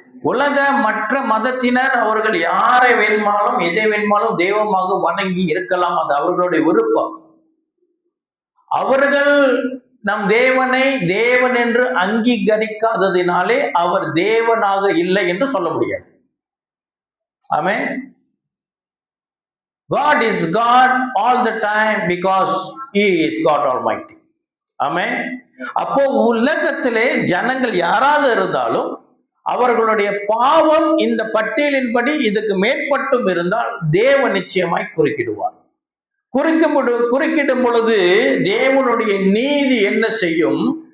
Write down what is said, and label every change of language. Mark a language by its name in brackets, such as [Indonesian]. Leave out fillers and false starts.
[Tamil] உலக மற்ற மதத்தினர் அவர்கள் யாரை வேணுமாலும் எதை வேணுமாலும் தெய்வமாக வணங்கி இருக்கலாம், அது அவர்களுடைய விருப்பம். அவர்கள் நம் தேவனை தேவன் என்று அங்கீகரிக்காததினாலே அவர் தேவனாக இல்லை என்று சொல்ல முடியாது. ஆமென். [English] God is God all the time because He is God Almighty. [Tamil] ஆமென். அப்போ உலகத்திலே ஜனங்கள் யாராவது இருந்தாலும் அவர்களுடைய பாவம் இந்த பட்டியலின்படி இதுக்கு மேற்பட்டும் இருந்தால் தேவன் நிச்சயமாய் குறுக்கிடுவார். குறுக்கிடும் பொழுது தேவனுடைய நீதி என்ன செய்யும்?